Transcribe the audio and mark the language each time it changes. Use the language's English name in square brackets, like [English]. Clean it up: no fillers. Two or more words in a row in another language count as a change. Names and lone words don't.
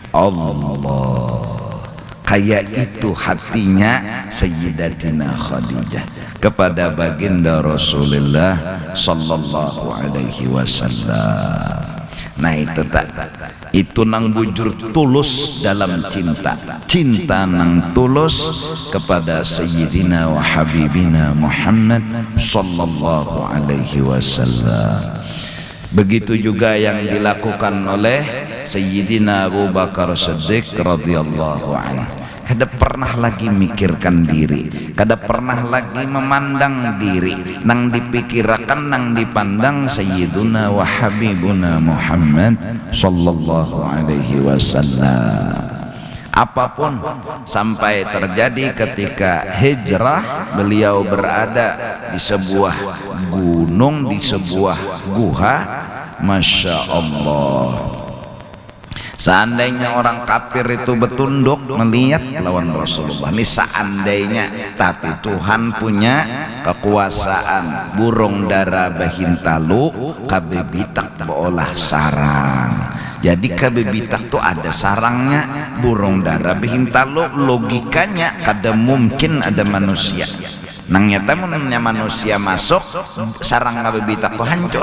[Indonesian] Allah, kayak itu hatinya Sayyidatina Khadijah kepada baginda Rasulullah [Arabic] صلى الله عليه وسلم. [Banjar] Nah itu tak, itu nang bujur tulus dalam cinta, cinta nang tulus kepada [Arabic] سيدنا وحبيبنا [Banjar] Muhammad [Arabic] صلى الله عليه وسلم. [Indonesian] Begitu juga yang dilakukan oleh Sayyidina Abu Bakar Siddiq [Arabic] رضي الله عنه. [Banjar] Kada pernah lagi mikirkan diri, kada pernah lagi memandang diri, nang dipikirkan, nang dipandang [Arabic] سيدنا وحبيبنا [Banjar] Muhammad [Arabic] صلى الله عليه وسلم. [Indonesian] Apapun sampai terjadi ketika hijrah, beliau berada di sebuah gunung, di sebuah guha. [Arabic] ما شاء الله, [Indonesian] seandainya orang kafir itu bertunduk melihat lawan Rasulullah ini, seandainya, tapi Tuhan punya kekuasaan. [Banjar] Burung dara bahintalu kabebitak beolah sarang. Jadi kabebitak tuh ada sarangnya, burung dara bahintalu logikanya kada mungkin ada manusia. Nang nyata menurutnya manusia masuk sarang kabebitak tuh hancur.